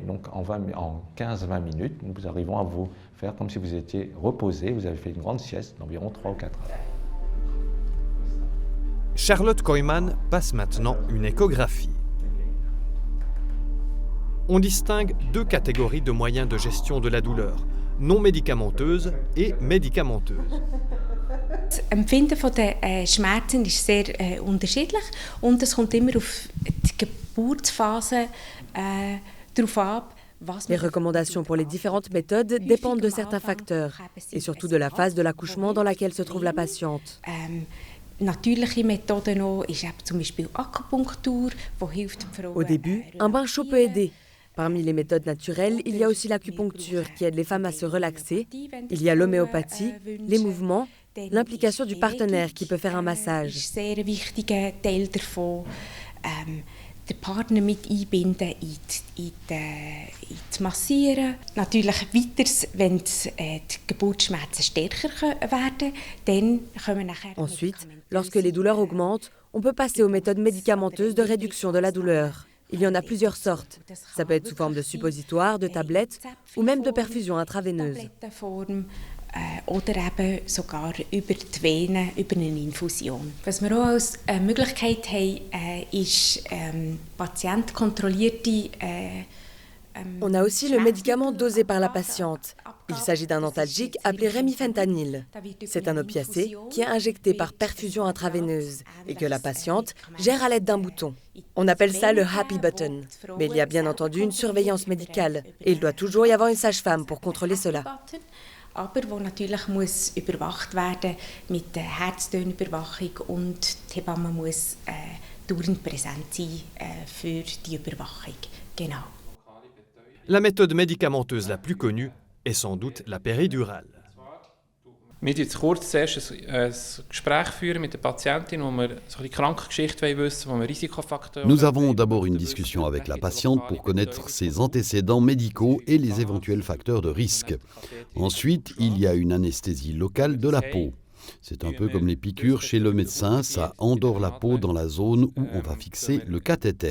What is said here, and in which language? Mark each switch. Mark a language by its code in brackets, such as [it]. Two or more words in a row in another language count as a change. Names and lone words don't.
[fr] Donc, en 15-20 minutes, nous arrivons à vous faire comme si vous étiez reposé, vous avez fait une grande sieste d'environ 3 ou 4 heures. Charlotte Koyman passe maintenant une échographie. On distingue 2 catégories de moyens de gestion de la douleur, non médicamenteuses et médicamenteuses. [de] Das Empfinden der Schmerzen ist sehr unterschiedlich und es kommt immer auf die Geburtsphase drauf ab. [fr] Les recommandations pour les différentes méthodes dépendent de certains facteurs et surtout de la phase de l'accouchement dans laquelle se trouve la patiente. [de] Natürliche Methoden auch ist eben zum Beispiel Akupunktur, die hilft den Frauen. [fr] Au début, un bain chaud peut aider. Parmi les méthodes naturelles, il y a aussi l'acupuncture qui aide les femmes à se relaxer. Il y a l'homéopathie, les mouvements, l'implication du partenaire qui peut faire un massage. [de] Das ist ein sehr wichtiger Teil davon. Den Partner mit einbinden in das Massieren. Natürlich weiters, wenn die Geburtsschmerzen stärker werden, dann können wir nachher... [fr] Ensuite, lorsque les douleurs augmentent, on peut passer aux méthodes médicamenteuses de réduction de la douleur. Il y en a plusieurs sortes. Ça peut être sous forme de suppositoire, de tablettes ou même de perfusion intraveineuse. [de] Oder eben sogar über die Venen, über eine Infusion. Was wir auch als Möglichkeit haben, ist patientenkontrollierte... [fr] On a aussi le médicament dosé par la patiente. Il s'agit d'un antalgique appelé remifentanil. C'est un opiacé qui est injecté par perfusion intraveineuse et que la patiente gère à l'aide d'un bouton. On appelle ça le [en] happy button. [fr] Mais il y a bien entendu une surveillance médicale et il doit toujours y avoir une sage-femme pour contrôler cela. [de] Aber wo natürlich muss überwacht werden mit der Herztönüberwachung und die Hebamme muss dauernd präsent sein für die Überwachung. Genau. [fr] La méthode médicamenteuse la plus connue est sans doute la péridurale. [de] Wir führen kurz zuerst ein Gespräch mit der Patientin, wo wir so die Krankengeschichte wissen, wo wir Risikofaktoren... [fr] Nous avons d'abord une discussion avec la patiente pour connaître ses antécédents médicaux et les éventuels facteurs de risque. Ensuite, il y a une anesthésie locale de la peau. C'est un peu comme les piqûres chez le médecin, ça endort la peau dans la zone où on va fixer le cathéter.